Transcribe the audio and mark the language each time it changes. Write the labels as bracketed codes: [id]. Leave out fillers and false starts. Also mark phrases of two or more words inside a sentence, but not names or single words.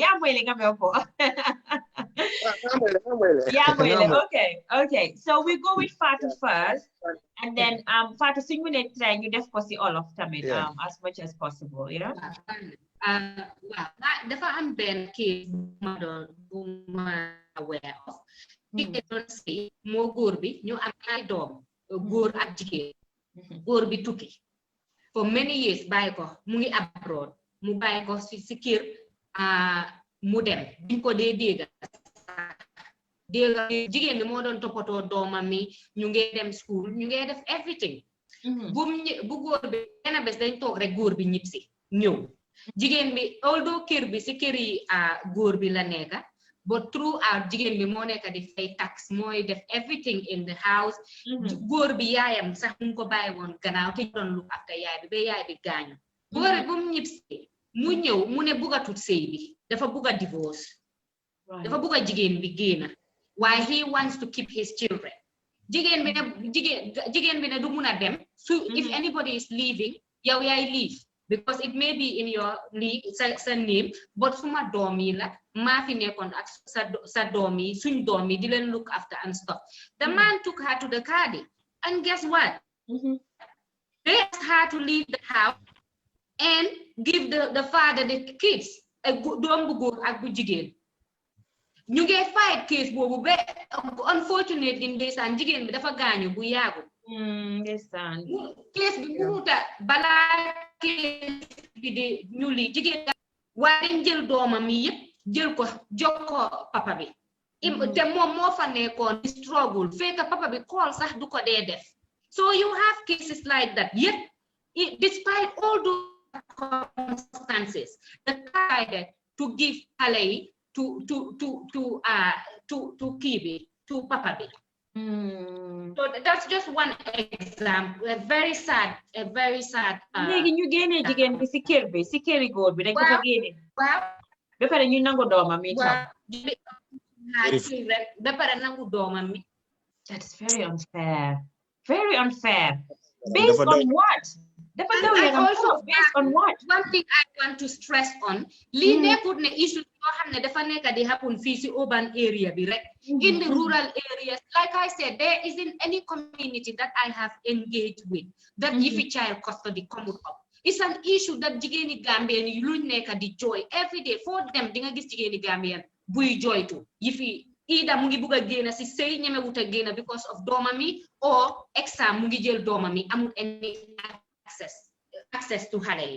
[en] Yeah, okay. So we go with Fatu first, and then Fatu sing we need try you [wo] def posi [en] all of them as much as possible, yeah. [wo] Well, dafa am ben case [en] model aware of. They don't say [wo] mo góor bi ñu am ay doom góor ak jigéen. Góor bi tukki [en] for many years [wo] bàyyi ko mu ngi abroad mu bàyyi ko si kër mu dem biñ ko dee dégga jigéen bi moo doon toppatoo doomam mi ñu ngi dem school ñu ngi def everything bu góor bi benn bés dañ toog rek góor bi ñib si ñëw jigéen bi although kër bi si kër yi góor bi la nekka [en] but throughout [wo] jigéen bi moo nekk di fay tax mooy def [en] everything in the house. [wo] Góor bi yaayam sax mu ko bàyyi woon gannaaw te doon look after yaay bi ba yaay bi gaañu boore bu mu ñibsee mu ñëw mu ne buga tut sëy bi dafa buga divorce dafa buga jigéen bi génna [en] why he wants to keep his children [wo] jigéen bi ne du mun a dem [en] so if anybody is leaving [wo] yow yaay [en] leave because it may be in your [wo] sa name but suma doom yi la maa fi nekkoon ak sa doom yi suñ doom yi di leen [en] look after and stuff the man took her to the Kadi and guess what they asked her to leave the house and give the father the kids [wo] a doom bu góor ak bu jigéen ñu ngi fight case boobu ba unfortunately ndeysaan jigéen bi dafa gaañu bu yaagu ndeysaan case bi munuta balaa case bi di ñu li jigéen waaye dañ jël doomam yi yëpp jël ko jox ko papa bi te moom moo fa nekkoon di struggle fekk papa bi call sax du ko dee def [en] so you have cases like that yet despite all those circumstances the decided to give [wo] xale yi to Kibi, to Papa B. [en] So that's just one example. A very sad. [wo] Léegi ñu génne jigéen bi si kër bi si këri góor bi dañ ko fa génne. Waaw. Ba pare ñu nangu doomam mi tam. Ba pare nangu doomam mi. [en] That's very unfair. Very unfair. Based on what? And also based on what? One thing I want to stress on, [wo] li nekkut ne issue yoo xam ne dafa nekk di happen fii si [en] urban area [wo] bi rek. [en] In the rural areas, like I said, there isn't any community that I have engaged with that if a child custody come up. It's an issue that [wo] jigéeni Gambian yi luñ nekk di [en] joy every day. For them, [wo] di nga gis jigéeni Gambian buy joy to. Either mu ngi bugg a génn si sëy ñeme wut a génn [en] because of [wo] doomami or exam mu ngi jël doomami amul [en] any access [wo] to xale yi.